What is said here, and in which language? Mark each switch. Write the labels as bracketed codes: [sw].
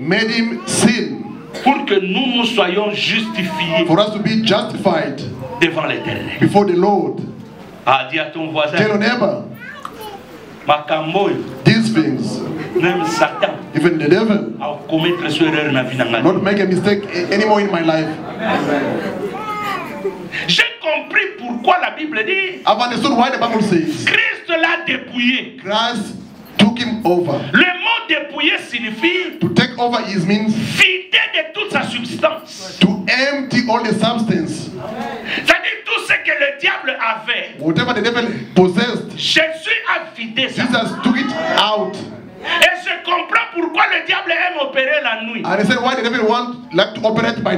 [en] made him sin [fr] pour que nous nous soyons justifiés [en] for us to be justified [fr] devant l'Éternel. [en] before the Lord. [fr] Ah, dis à ton voisin, [en] Tell your neighbor, Makamboy, these things, [fr] même Satan, [en] even the devil, [fr] a commettre cette erreur dans la vie. [en] not make a mistake anymore in my life. [fr] J'ai compris pourquoi la Bible dit, [en] I've understood why the Bible says [fr] Christ l'a dépouillé. [en] Christ took him over. [fr] Le mot dépouiller signifie [en] To take over is means [fr] vider de toute sa substance. [en] to empty all the substance. [fr] C'est-à-dire tout ce que le diable avait. [en] Whatever the devil possessed, [fr] Jésus a vidé ça. [en] Jesus took it out. [fr] Et je comprends pourquoi le diable aime opérer la nuit. [en] And he said why the devil like to operate by